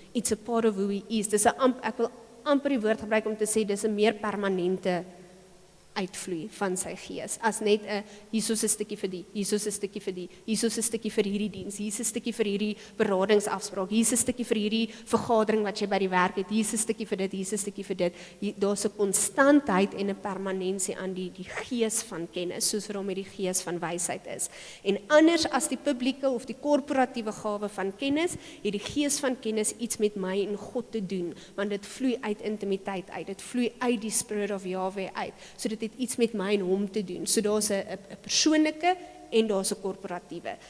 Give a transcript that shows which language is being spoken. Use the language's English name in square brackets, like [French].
[English] It's a part of who he is. [Afrikaans] Dis ek wil amper die woord gebruik om te sê, dis 'n meer permanente uitvloei van sy gees, as net 'n Jesus 'n stukkie vir die, Jesus 'n stukkie vir die, Jesus 'n stukkie vir hierdie diens, Jesus 'n stukkie vir hierdie beradingsafspraak, Jesus 'n stukkie vir hierdie vergadering wat jy by die werk het, Jesus 'n stukkie vir dit, Jesus 'n stukkie vir dit. Daar's 'n konstantheid en 'n permanensie aan die gees van kennis, soos wat hom met die gees van wysheid is. En anders as die publieke of die korporatiewe gawe van kennis, het die gees van kennis iets met my en God te doen, want dit vloei uit intimiteit uit, dit vloei uit die [English] spirit of Yahweh [Afrikaans] uit. So dit het iets met my en hom te doen. So daar's 'n persoonlike en daar's 'n korporatiewe.